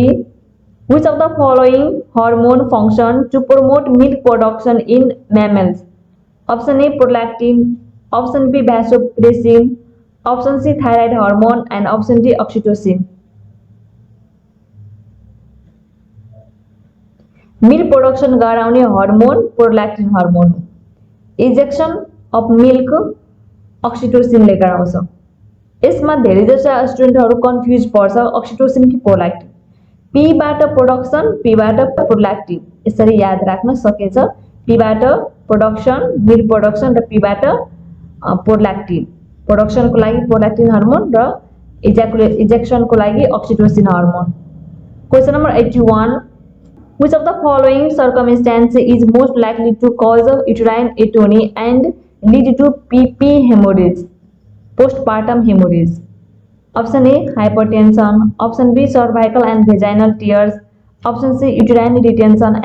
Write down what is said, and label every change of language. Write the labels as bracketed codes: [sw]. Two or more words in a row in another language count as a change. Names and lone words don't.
[en] Which of the following hormone function to promote milk production in mammals? Option A prolactin. Option B vasopressin. Option C thyroid hormone. And option D oxytocin. milk production [ne] गराउने हार्मोन प्रोलैक्टिन हार्मोन हो। [en] ejection of milk [ne] अक्सिटोसिनले गराउँछ। यसमा धेरै जसो स्टुडेन्टहरु कन्फ्युज पर्छ अक्सिटोसिन कि प्रोलैक्टिन। पी बाट प्रोडक्सन, पी बाट प्रोलैक्टिन, यसरी याद राख्न सकिन्छ। पी बाट प्रोडक्सन [en] milk production [ne] र पी बाट प्रोलैक्टिन। प्रोडक्सन को लागि प्रोलैक्टिन हार्मोन र इजेक्शन को लागि ऑक्सीटोसिन हार्मोन। [en] question number 81. Which of the following circumstance is most likely to cause uterine atony and lead to PP hemorrhage, postpartum hemorrhage? Option A hypertension. Option B cervical and vaginal tears. Option C uterine retention.